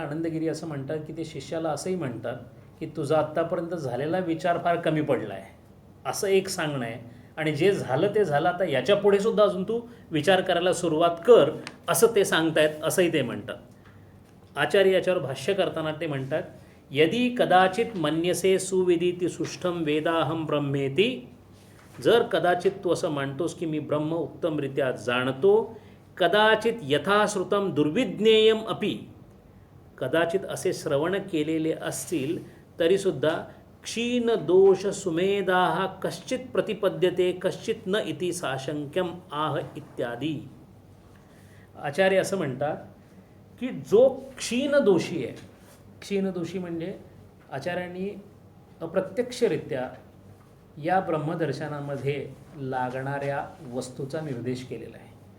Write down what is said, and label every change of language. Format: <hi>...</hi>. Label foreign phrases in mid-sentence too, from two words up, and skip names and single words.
<mr>आनंदगिरी असं म्हणतात की ते शिष्याला असंही म्हणतात की तुझा आत्तापर्यंत झालेला विचार फार कमी पडला आहे असं एक सांगणं आहे, आणि जे झालं ते झालं, आता याच्या पुढे सुद्धा अजून तू विचार करायला सुरुवात कर असं ते सांगतायत, असंही ते म्हणतात. आचार्य याच्यावर भाष्य करताना ते म्हणतात</mr> <sa>यदि कदाचित मन्यसे सुविदिती सुष्ठम वेदाहम ब्रह्मेती.</sa> <mr>जर कदाचित तू असं मानतोस की मी ब्रह्म उत्तमरित्या जाणतो,</mr> <sa>कदाचित यथाश्रुतम दुर्विज्ञेयम अपि,</sa> <mr>कदाचित असे श्रवण केलेले असतील तरीसुद्धा</mr> <sa>क्षीण दोष सुमेधा कश्चित प्रतिपद्यते कश्चित न इति साशंक्यम आह इत्यादी.</sa> <mr>आचार्य असं म्हणतात की जो क्षीण दोषी आहे, क्षीण दोषी म्हणजे आचार्यांनी अप्रत्यक्षरित्या या ब्रह्मदर्शनामध्ये लागणाऱ्या वस्तूचा निर्देश केलेला आहे.</mr>